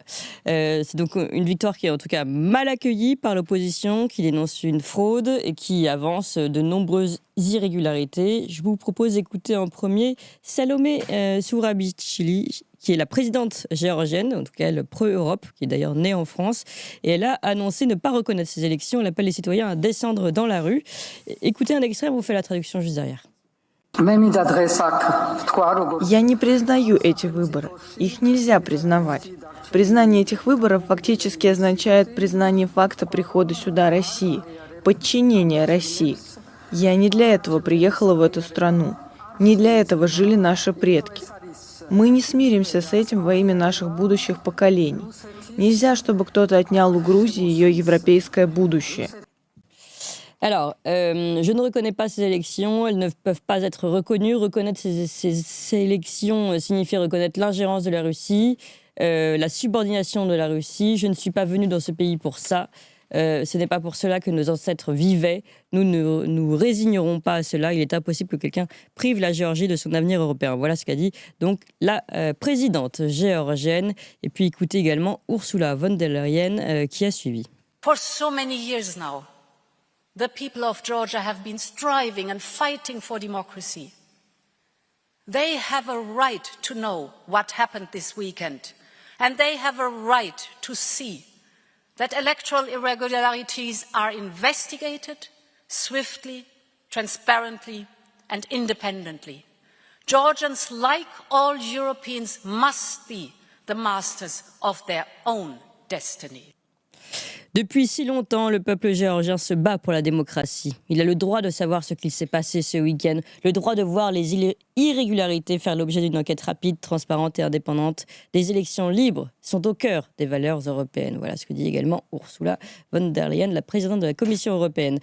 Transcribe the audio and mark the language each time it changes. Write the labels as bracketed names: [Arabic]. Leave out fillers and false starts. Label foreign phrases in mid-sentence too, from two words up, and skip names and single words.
[French] C'est donc une victoire qui est en tout cas mal accueillie par l'opposition, qui dénonce une fraude et qui avance de nombreuses irrégularités. Je vous propose d'écouter en premier Salomé Sourabichvili, qui est la présidente géorgienne, en tout cas elle pro-Europe, qui est d'ailleurs née en France, et elle a annoncé ne pas reconnaître ces élections. Elle appelle les citoyens à descendre dans la rue. Écoutez un extrait, on vous fait la traduction juste derrière. [Russian] Я не признаю эти выборы. Их нельзя признавать. Признание этих выборов фактически означает признание факта прихода сюда России, подчинение России. Я не для этого приехала в эту страну. Не для этого жили наши предки. Мы не смиримся с этим во имя наших будущих поколений. Нельзя, чтобы кто-то отнял у Грузии ее европейское будущее. [French] Alors, je ne reconnais pas ces élections, elles ne peuvent pas être reconnues. Reconnaître ces élections signifie reconnaître l'ingérence de la Russie, la subordination de la Russie. Je ne suis pas venue dans ce pays pour ça. Ce n'est pas pour cela que nos ancêtres vivaient. Nous ne nous résignerons pas à cela. Il est impossible que quelqu'un prive la Géorgie de son avenir européen. Voilà ce qu'a dit donc la présidente géorgienne. Et puis écoutez également Ursula von der Leyen qui a suivi. [English] For so many years now, the people of Georgia have been striving and fighting for democracy. They have a right to know what happened this weekend, and they have a right to see that electoral irregularities are investigated swiftly, transparently, and independently. Georgians, like all Europeans, must be the masters of their own destiny. [French] Depuis si longtemps, le peuple géorgien se bat pour la démocratie. Il a le droit de savoir ce qu'il s'est passé ce week-end, le droit de voir les irrégularités faire l'objet d'une enquête rapide, transparente et indépendante. Des élections libres sont au cœur des valeurs européennes. Voilà ce que dit également Ursula von der Leyen, la présidente de la Commission européenne.